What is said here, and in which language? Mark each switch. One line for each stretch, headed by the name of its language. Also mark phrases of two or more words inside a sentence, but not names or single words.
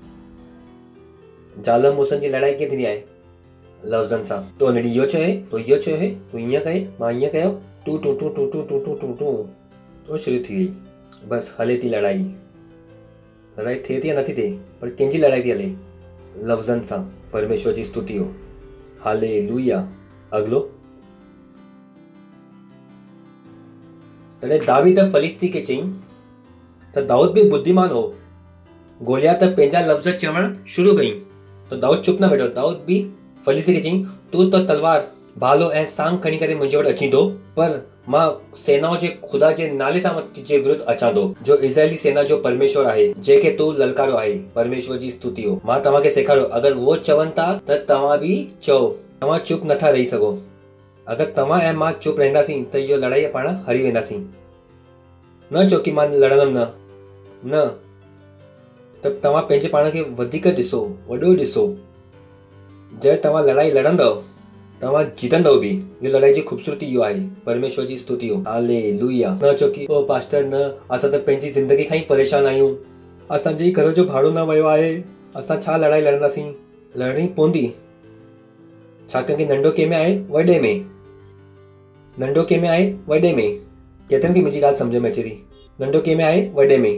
Sindhi: ज़ाल मुड़ुसनि जी लड़ाई कीअं थींदी आहे? लफ़्ज़नि सां। तो हुन ॾींहुं इहो चयो हे, तो इहो चयो हे, तूं ईअं कहे, मां ईअं कयो, टू टू टू टू टू टू टू टू टू तो शुरू थी वई। बसि हले थी लड़ाई। लड़ाई थिए थी या नथी थिए, पर कंहिंजी लड़ाई थी हले? लफ़्ज़नि सां। परमेश्वर जी स्तुति हो। हालेलुया। अॻिलो तॾहिं दाऊद फलिस्ती खे चयईं त दाऊद बि बुद्धिमान हो। गोलियात पंहिंजा लफ़्ज़ चवण शुरू कई त दाऊद चुप न वेठो। दाऊद बि फलिस्ती खे चयईं, तूं त तलवार भालो ऐं सांग खणी करे मुंहिंजे वटि अची थो, पर मां सेनाओं जे ख़ुदा जे नाले सां तुंहिंजे विरुद्ध अचां थो, जो इज़राइली सेना जो परमेश्वर आहे, जंहिंखे तूं ललकारियो आहे। परमेश्वर जी स्तुति हो। मां तव्हांखे सेखारियो, अगरि वो चवनि था त तव्हां बि चओ। तव्हां चुप नथा रही सघो। अगरि तव्हां ऐं मां चुप रहंदासीं त इहो लड़ाई पाण हरी वेंदासीं। न चओ कि मां लड़ंदमि न, त तव्हां पंहिंजे पाण खे वधीक ॾिसो, वॾो ॾिसो। जॾहिं तव्हां लड़ाई लड़ंदव तव्हां जीतंदव बि। इहो लड़ाई जी ख़ूबसूरती इहो आहे। परमेश्वर जी स्तुति हो। हालेलुया। न चओ कि ओ पास्टर न, असां त पंहिंजी ज़िंदगी खां ई परेशान आहियूं, असांजे घर जो भाड़ो न वियो आहे, असां छा लड़ाई लड़ंदासीं? लड़णी पवंदी। छा कंहिंखे नंढो कंहिंमें आहे? वॾे में। नंढो कंहिंमें आहे? वॾे में। केतिरनि खे मुंहिंजी ॻाल्हि सम्झ में अचे थी? नंढो कंहिंमें आहे? वॾे में।